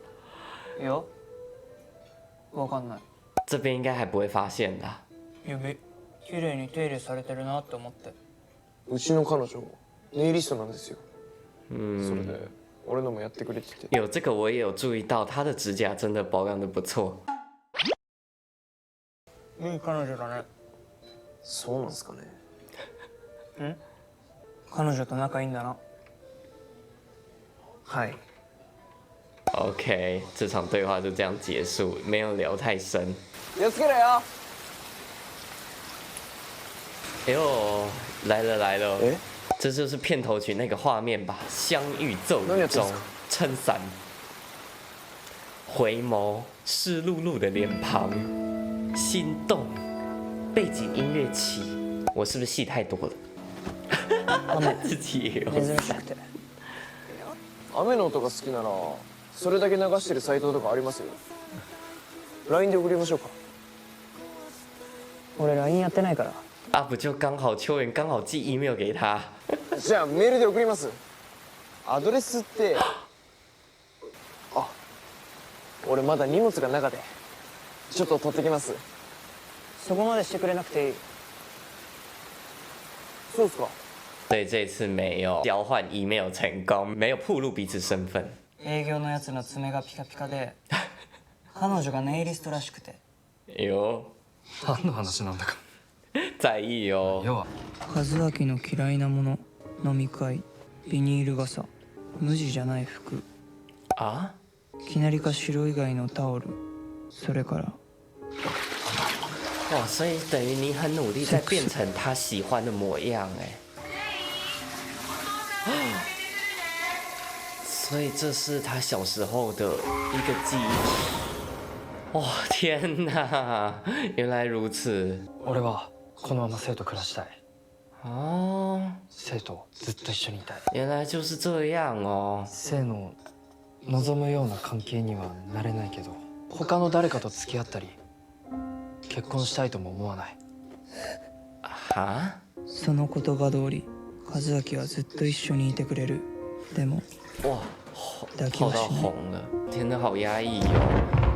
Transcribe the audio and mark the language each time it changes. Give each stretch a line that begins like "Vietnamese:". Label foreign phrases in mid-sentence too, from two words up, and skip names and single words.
Japanese: いや、わかんない。
Chinese: 这边应该还不会发现啦。
Japanese: 指綺麗に手入れされてるなって思って。うちの彼女ネイリストなんですよ。それで俺のもやってくれてて。
Chinese: 有这个我也有注意到，他的指甲真的保养的不错。
Japanese: いい彼女だね。そうなんですかね。彼女と仲いいんだな。はい。
Chinese: OK，这场对话就这样结束，没有聊太深。
Japanese: 気をつけろよ。
Chinese: 哎呦，来了来了！哎这就是片头曲那个画面吧？相遇骤雨中，撑伞，回眸，湿漉漉的脸庞，心动，背景音乐起，我是不是戏太多了？自己也有
Japanese: 珍しくて。雨の音が好きならそれだけ流してるサイトとかありますよ。LINE で送りましょうか。俺 LINE やってないから。
Chinese: 啊，不就刚好秋元刚好寄 email 给他。
Japanese: じゃあメールで送ります。アドレスって俺まだ荷物が中でちょっと取ってきます。そこまでしてくれなくていい。そうっすか。
Chinese: 所以这次没有交换 email 成功，没有暴露彼此身份。
Japanese: 営業のやつの爪がピカピカで彼女がネイリストらしくて。
Chinese: 有
Japanese: 何の話なんだか。
Chinese: 在意哦。
Japanese: 要は和明の嫌いなもの、飲み会、ビニール傘、無地じゃない服、
Chinese: 啊？
Japanese: きなりか白以外のタオル、それから
Chinese: 哇，所以等于你很努力在变成他喜欢的模样哎。所以这是他小时候的一个记忆。哇，天哪，原来如此。
Japanese: 俺はこのまま生と暮らしたい。
Chinese: 哦，
Japanese: 生とずっと一緒にいたい。
Chinese: 原来就是这样哦。
Japanese: 生の望むような関係にはなれないけど、他の誰かと付き合ったり結婚したいとも思わない。
Chinese: 哈？
Japanese: その言葉通り和明はずっと一緒にいてくれる。でも
Chinese: 哇，泡到红了，天哪，好压抑哦。